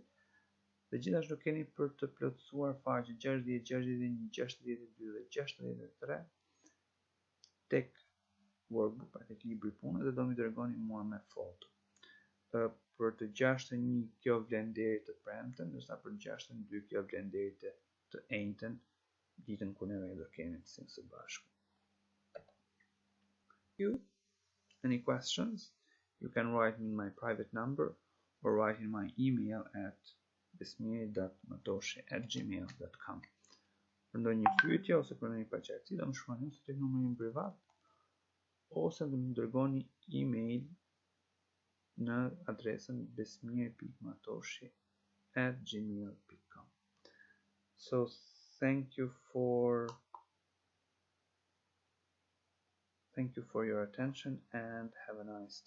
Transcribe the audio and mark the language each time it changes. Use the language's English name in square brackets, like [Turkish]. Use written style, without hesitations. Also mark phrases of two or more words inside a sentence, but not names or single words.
[Albanian] Dhe gjithashtu keni për të plotësuar faqe 60, 61, 62 dhe 63 tek workbook, tek libri i punës dhe do më dërgoni mua me foto. Për të 61 kjo vlen deri të premten, ndërsa për 62 kjo vlen deri të enjten, ditën kur neve do kemi të sinë së bashku. [English] Any questions? You can write me in my private number or write in my email at besmiri.matoshi@gmail.com. [Albanian] Për ndonjë pyetje ose për ndonjë paqartësi do më shkruani ose tek numrin privat ose do më dërgoni email në adresën besmiri.matoshi@gmail.com. [English] So thank you for your attention and have a nice day.